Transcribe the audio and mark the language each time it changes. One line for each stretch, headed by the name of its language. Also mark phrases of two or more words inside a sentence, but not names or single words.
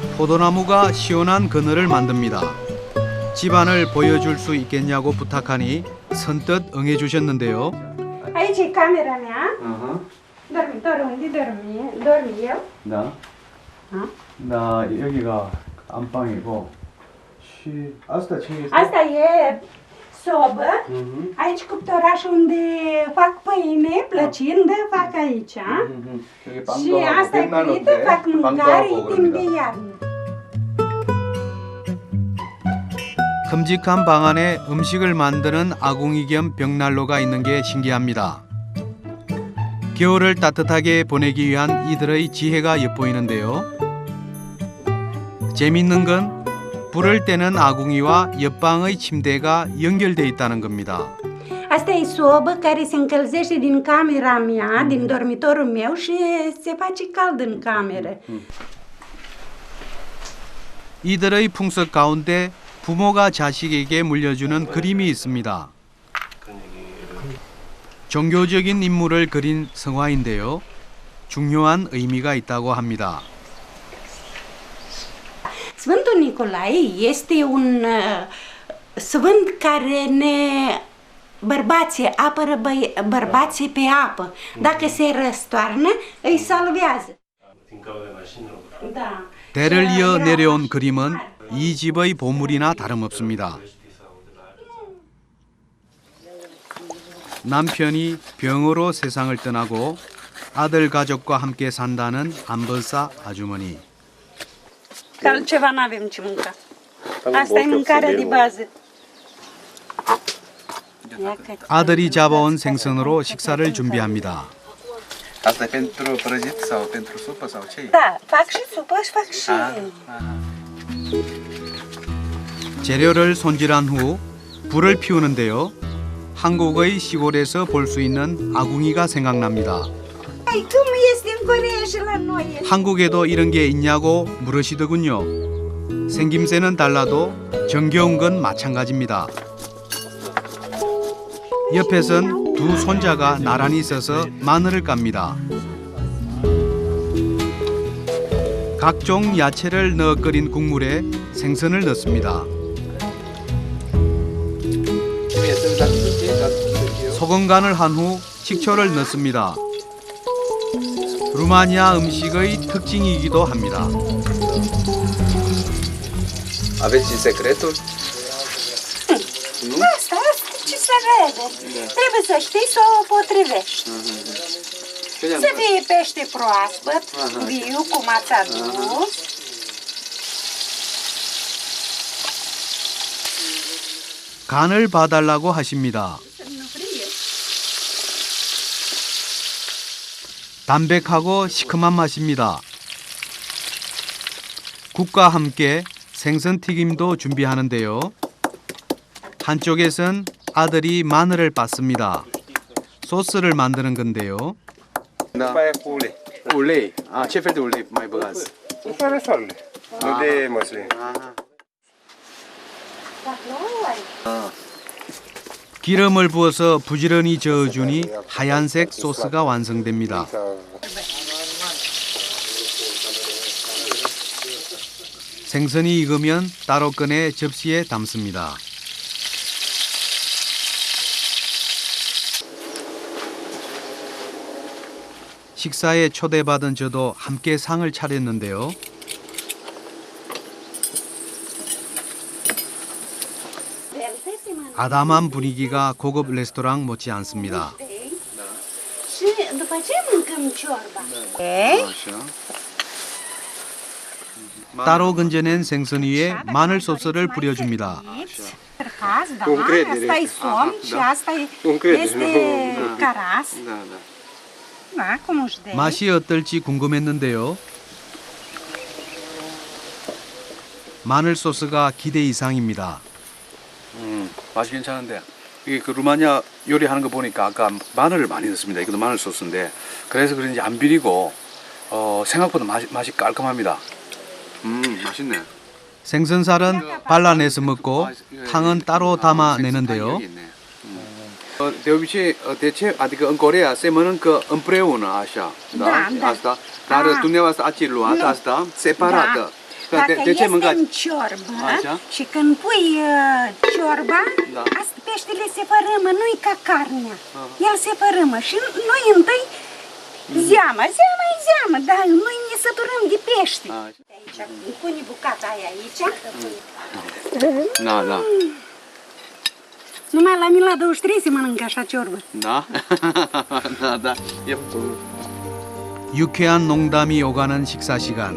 Korean: 포도나무가 시원한 그늘을 만듭니다. 집안을 보여줄 수 있겠냐고 부탁하니 선뜻 응해주셨는데요.
Romanian: Aici e camera mea. Dormitorul unde dormi eu.
Korean: 나 여기가 안방이고
Romanian: asta ce este? Asta e sobă. Aici cuptoraș unde fac pâine plăcindă, fac aici. Și asta e culită, fac mâncare timp de iarnă.
Korean: 큼직한 방 안에 음식을 만드는 아궁이 겸 벽난로가 있는 게 신기합니다. 겨울을 따뜻하게 보내기 위한 이들의 지혜가 엿보이는데요. 재밌는 건 불을 떼는 아궁이와 옆방의 침대가 연결돼 있다는 겁니다.
Romanian: Asta e sobă care se încălzește din camera mea, din dormitorul meu și se face cald în cameră.
Korean: 이들의 풍습 가운데 부모가 자식에게 물려주는 그림이 있습니다. 종교적인 인물을 그린 성화인데요. 중요한 의미가 있다고 합니다.
Romanian: Sfântul Nicolae este un sfânt care bărbații apără bărbații pe apă. Dacă se răstoarnă, îi salvează. Da.
Korean: 대를 이어 내려온 그림은 이 집의 보물이나 다름없습니다. 남편이 병으로 세상을 떠나고 아들 가족과 함께 산다는 안벌사 아주머니.
Romanian: Altceva nu avem ce mânca. Asta e mâncarea de bază.
Korean: 아들이 잡아온 생선으로 식사를 준비합니다.
Romanian: Asta e pentru prăjit sau pentru supă sau ce? Da, fac și supă și fac și...
Korean: 재료를 손질한 후 불을 피우는데요. 한국의 시골에서 볼 수 있는 아궁이가 생각납니다.
Romanian: Cum este în Coreea și la noi?
Korean: 한국에도 이런 게 있냐고 물으시더군요. 생김새는 달라도 정겨운 건 마찬가지입니다. 옆에선 두 손자가 나란히 서서 마늘을 깝니다. 각종 야채를 넣어 끓인 국물에 생선을 넣습니다. 소금 간을 한 후 식초를 넣습니다. 루마니아 음식의 특징이기도 합니다.
Romanian: Aveți secretul? Asta ce se vede. Trebuie să știi să o potrivești. Să fie pește proaspăt, viu, cum ați adus.
Korean: 간을 봐달라고 하십니다. 담백하고 시큼한 맛입니다. 국과 함께 생선 튀김도 준비하는데요. 한쪽에선 아들이 마늘을 빻습니다. 소스를 만드는 건데요.
Romanian: Ulei. Ce fel de ulei mai băgați? Fără sal. Nu de măsline.
Korean: 기름을 부어서 부지런히 저어주니 하얀색 소스가 완성됩니다. 생선이 익으면 따로 꺼내 접시에 담습니다. 식사에 초대받은 저도 함께 상을 차렸는데요. 아담한 분위기가 고급 레스토랑 못지 않습니다.
Romanian: Și după ce mâncăm ciorba?
Korean: 따로 건져낸 생선 위에 마늘 소스를 뿌려줍니다.
Romanian: Asta e somn și asta este caras. Da, cum își dă.
Korean: 맛이 어떨지 궁금했는데요. 마늘 소스가 기대 이상입니다. 맛이 괜찮은데 이게 그 루마니아 요리하는 거 보니까 아까 마늘을 많이 넣습니다. 이것도 마늘 소스인데 그래서 그런지 안 비리고 생각보다 맛이 깔끔합니다. 맛있네. 생선살은 발라내서 먹고 탕은 따로 담아내는데요.
Romanian: De obicei, adică în Coreea se mănâncă împreună așa, da? Da. Asta, dar dumneavoastră ați luat asta separată. Dacă de ce este mâncați? în ciorbă Așa. și când pui ciorba, Da. asta peștele se fărâmă, nu-i ca carnea. El se fărâmă și noi întâi zeamă e zeamă, dar noi ne săturăm de pește. Aici, pune bucata aia aici. Da. Numai la mine la 23 se mănâncă așa ciorbă. Da? da.
Korean: 유쾌한 농담이 오가는 식사 시간.